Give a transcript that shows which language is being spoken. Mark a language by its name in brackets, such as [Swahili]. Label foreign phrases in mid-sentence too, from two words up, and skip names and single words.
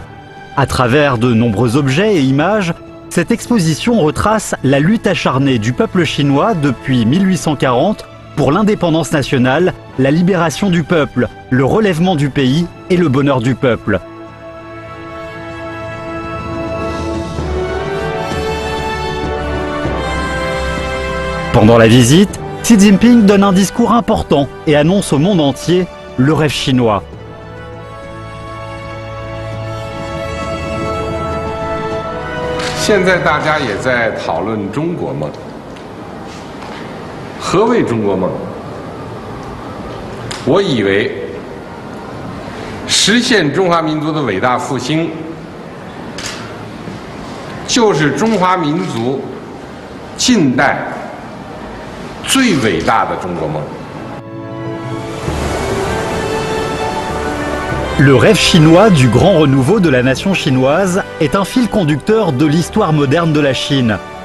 [French] À travers de nombreux objets et images, cette exposition retrace la lutte acharnée du peuple chinois depuis 1840 pour l'indépendance nationale, la libération du peuple, le relèvement du pays et le bonheur du peuple. Pendant la visite, Xi Jinping donne un discours important et annonce au monde entier le rêve chinois. [Chinese] 现在大家也在讨论中国梦。何谓中国梦？我以为实现中华民族的伟大复兴，就是中华民族近代最伟大的中国梦。 [French] Le rêve chinois du grand renouveau de la nation chinoise est un fil conducteur de l'histoire moderne de la Chine.